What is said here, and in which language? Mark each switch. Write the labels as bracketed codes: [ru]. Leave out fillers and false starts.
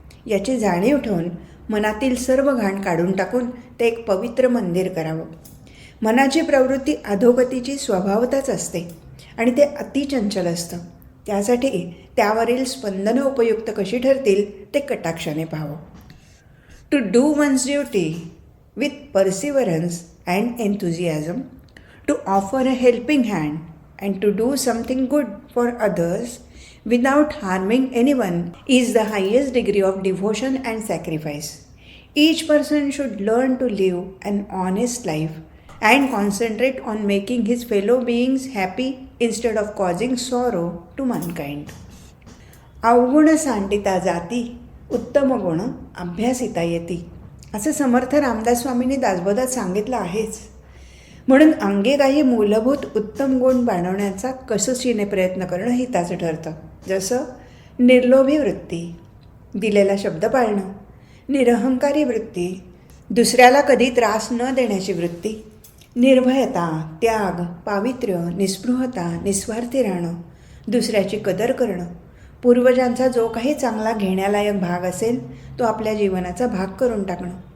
[mr] याची जाणीव ठेवून मनातील सर्व घाण काढून टाकून ते एक पवित्र मंदिर करावं. मनाची प्रवृत्ती अधोगतीची स्वभावतच असते आणि ते अतिचंचल असतं. त्यासाठी त्यावरील स्पंदनं उपयुक्त कशी ठरतील ते कटाक्षाने पाहावं. [en] To do one's duty with perseverance and enthusiasm, to offer a helping hand, and to do something good for others without harming anyone is the highest degree of devotion and sacrifice. Each person should learn to live an honest life and concentrate on making his fellow beings happy instead of causing sorrow to mankind. [mr] अवगुण सांडिता जाती, उत्तम गुण अभ्यासिता येती, असं समर्थ रामदास स्वामींनी दासबोधात सांगितलं आहेच. म्हणून अंगी काही मूलभूत उत्तम गुण बाळगण्याचा कसोशीने प्रयत्न करणं हिताचं ठरतं. जसं निर्लोभी वृत्ती, दिलेला शब्द पाळणं, निरहंकारी वृत्ती, दुसऱ्याला कधी त्रास न देण्याची वृत्ती, निर्भयता, त्याग, पावित्र्य, निस्पृहता, निस्वार्थी राहणं, दुसऱ्याची कदर करणं, पूर्वजांचा जो काही चांगला घेण्यालायक भाग असेल तो आपल्या जीवनाचा भाग करून टाकणं,